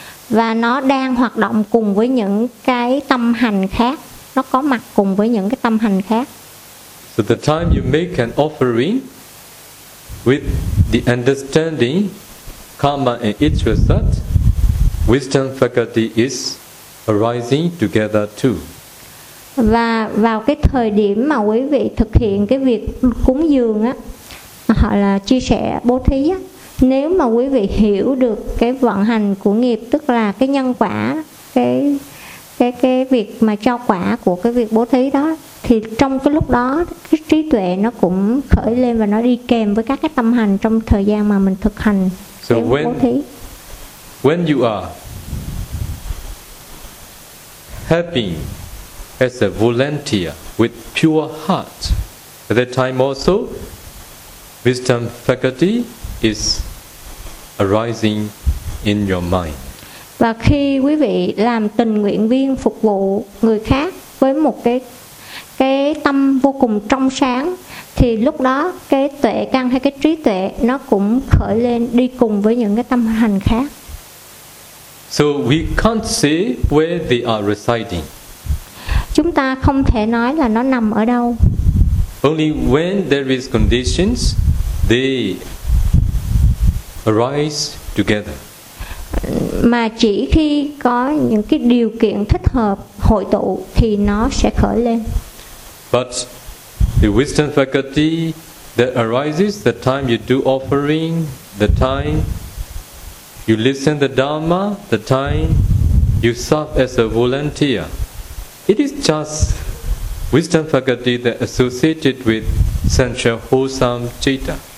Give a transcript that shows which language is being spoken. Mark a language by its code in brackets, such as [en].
[vi] Và nó đang hoạt động cùng với những cái tâm hành khác. Nó có mặt cùng với những cái tâm hành khác. [en] So the time you make an offering with the understanding karma and its result, wisdom faculty is arising together too. [vi] Và vào cái thời điểm mà quý vị thực hiện cái việc cúng dường á, hoặc là chia sẻ bố thí á, nếu mà quý vị hiểu được cái vận hành của nghiệp, tức là cái nhân quả, cái việc mà trao quả của cái việc bố thí đó, thì trong cái lúc đó cái trí tuệ nó cũng khởi lên và nó đi kèm với các cái tâm hành trong thời gian mà mình thực hành [en] so [vi] cái bố thí. [en] When you are helping as a volunteer with pure heart, at that time also, wisdom faculty is arising in your mind. [vi] Và khi quý vị làm tình nguyện viên phục vụ người khác với một cái tâm vô cùng trong sáng, thì lúc đó cái tuệ căn hay cái trí tuệ nó cũng khởi lên đi cùng với những cái tâm hành khác. [en] So we can't say where they are residing. [vi] Chúng ta không thể nói là nó nằm ở đâu. [en] Only when there is conditions, they arise together. [vi] Mà chỉ khi có những cái điều kiện thích hợp hội tụ thì nó sẽ khởi lên. [en] But the wisdom faculty that arises the time you do offering, the time you listen the Dharma, the time you serve as a volunteer. It is just wisdom faculty that associated with sensual wholesome citta.